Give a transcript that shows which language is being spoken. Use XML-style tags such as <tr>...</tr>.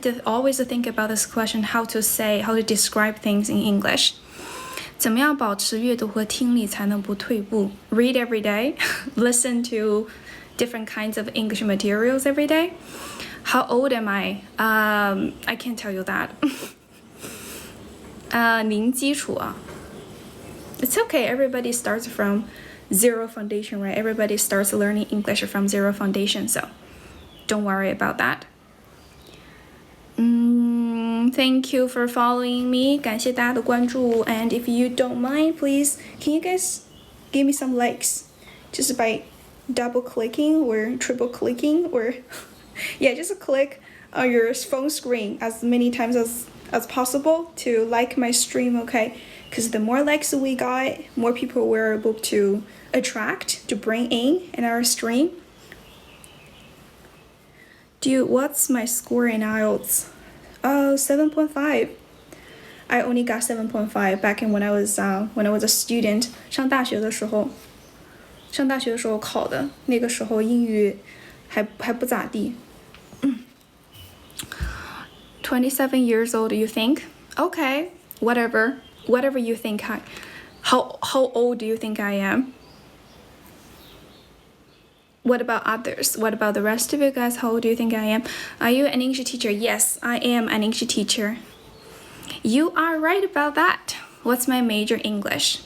<en>Just always think about this question: how to describe things in English.</en> <zh>怎么样保持阅读和听力才能不退步?</zh> <en>Read every day. Listen to different kinds of English materials every day. How old am I? I can't tell you that.</en> <zh>零基础啊.</zh> <en>It's okay. Everybody starts from zero foundation, right? Everybody starts learning English from zero foundation, so don't worry about that. Thank you for following me.</en> <zh>感谢大家的关注.</zh> <en>And if you don't mind, please, can you guys give me some likes? Just by double clicking or triple clicking or yeah, just click on your phone screen as many times as possible to like my stream, okay? Because the more likes we got, more people we're able to attract, to bring in our stream. What's my score in IELTS? 7.5. I only got 7.5 back in when I was a student.</en> <zh>上大学的时候考的，那个时候英语还不咋地。</zh> <en>27 years old, you think? Okay, whatever you think. How old do you think I am? What about others? What about the rest of you guys? How old do you think I am? Are you an English teacher? Yes, I am an English teacher. You are right about that. What's my major? English.</en>